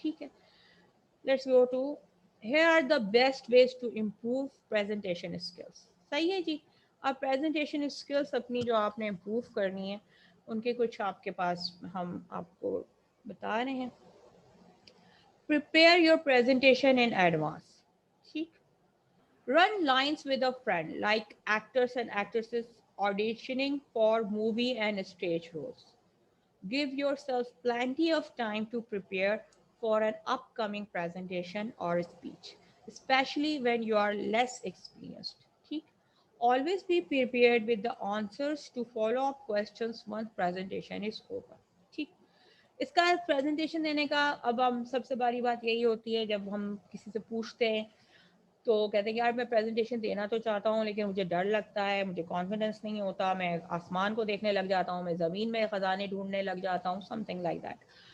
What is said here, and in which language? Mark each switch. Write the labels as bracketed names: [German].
[Urdu] ٹھیک ہے, [English] Let's go to here are the best ways to improve presentation skills. [Urdu] صحیح ہے جی, اب presentation skills اپنی جو آپ نے امپروو کرنی ہے ان کے کچھ آپ کے پاس ہم آپ کو بتا رہے ہیں. [English] Prepare your presentation in advance. ٹھیک, run lines with a friend like actors and actresses auditioning for movie and stage roles. Give yourself plenty of time to prepare for an upcoming presentation or speech, especially when you are less experienced. ٹھیک, always be prepared with the answers to follow up questions once presentation is over. [Urdu] ٹھیک, اس کا presentation دینے کا اب ہم سب سے بڑی بات یہی ہوتی ہے جب ہم کسی سے پوچھتے ہیں تو کہتے ہیں یار میں پریزنٹیشن دینا تو چاہتا ہوں لیکن مجھے ڈر لگتا ہے, مجھے کانفیڈنس نہیں ہوتا, میں آسمان کو دیکھنے لگ جاتا ہوں, میں زمین میں خزانے ڈھونڈنے لگ جاتا ہوں, [English] Something like that.